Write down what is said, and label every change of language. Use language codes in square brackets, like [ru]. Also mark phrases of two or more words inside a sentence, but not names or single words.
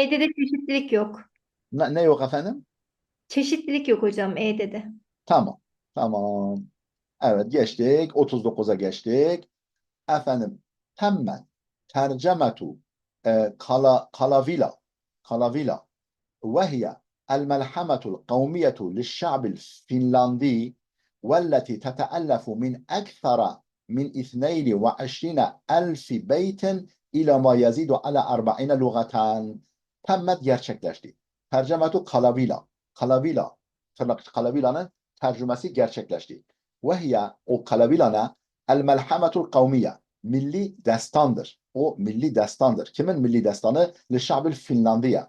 [tr] E'de de çeşitlilik yok. Ne yok efendim? Çeşitlilik yok hocam E'de de. Tamam. Tamam. Evet geçtik. 39'a geçtik. Efendim [ar] تمت ترجمة كاليفالا وهي الملحمة القومية للشعب الفنلندي والتي تتألف من أكثر من 22 ألف بيت إلى ما يزيد على 40 لغة temmet gerçekleşti. [tr] Tercemetu kalavilanın tercümesi gerçekleşti. Ve o kalavilana [ar] الملحمة القومية [tr] milli destandır. O milli destandır. Kimin milli destanı? Li Finlandiya.